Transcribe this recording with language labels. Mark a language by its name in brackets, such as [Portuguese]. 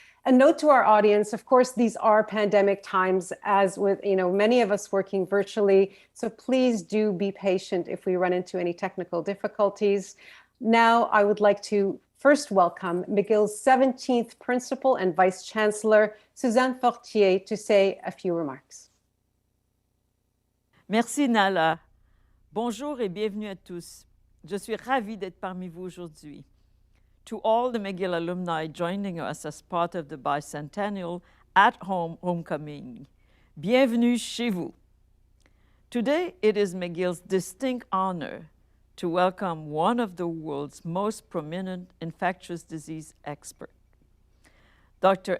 [English] A note to our audience, of course, these are pandemic times, as with many of us working virtually. So please do be patient if we run into any technical difficulties. Now, I would like to first welcome McGill's 17th Principal and Vice Chancellor, Suzanne Fortier, to say a few remarks. [French] Merci Nala. Bonjour et bienvenue à tous. Je suis ravie d'être parmi vous aujourd'hui. [English] To all the McGill alumni joining us as part of the bicentennial at-home homecoming, [French] bienvenue chez vous. [English] Today, it is McGill's distinct honor to welcome one of the world's most prominent infectious disease experts, Dr.